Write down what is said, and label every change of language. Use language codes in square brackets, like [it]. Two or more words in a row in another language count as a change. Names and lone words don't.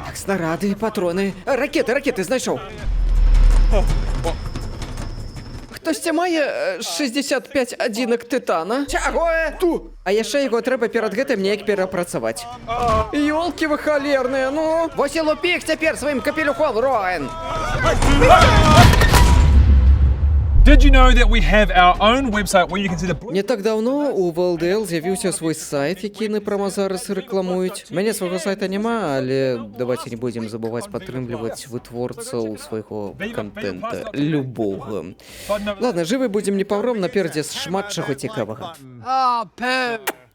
[be] Снарады, патроны, ракеты знайшоў. Хтосьці мае 65 адзінак тытана? Чаго? Ту! А яшчэ яго трэба перад гэтым неяк перапрацаваць. Ёлкі вы халерныя, ну! Вось і лупі іх цяпер сваім капелюхом, Роуэн! [en] Did you know that we have our own website where you can see the... [be] Не так даўно у VLDL з'явіўся свой сайт, які яны прама зараз рэкламуюць. Мяне свайго сайта няма, але давайте не будзем забываць падтрымліваць вытворцаў свайго контента, любога. Ладно, жывы будзем, не паўром, напердзе шмат чаго цікавага.